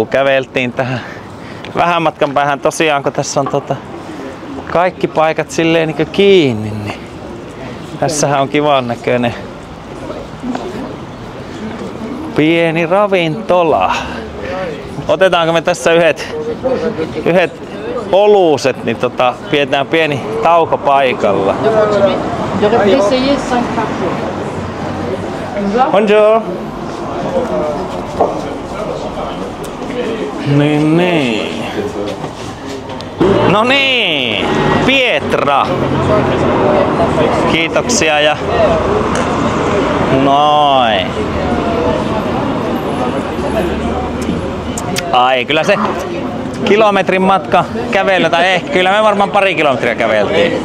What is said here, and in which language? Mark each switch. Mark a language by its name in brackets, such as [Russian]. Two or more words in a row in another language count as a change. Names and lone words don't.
[Finnish] Käveltiin tähän vähän matkan päähän tosiaan, kun tässä on kaikki paikat silleen niin kiinni. Niin tässähän on kivan näköinen pieni ravintola. Otetaanko me tässä yhdet oluset, niin pidetään pieni tauko paikalla. [French] J'aurais pu essayer 5 par jour. Bonjour. [Finnish] Niin. No niin, Pietra. Kiitoksia ja noin. Ai, kyllä se kilometrin matka kävellä, tai ehkä kyllä me varmaan pari kilometriä käveltiin.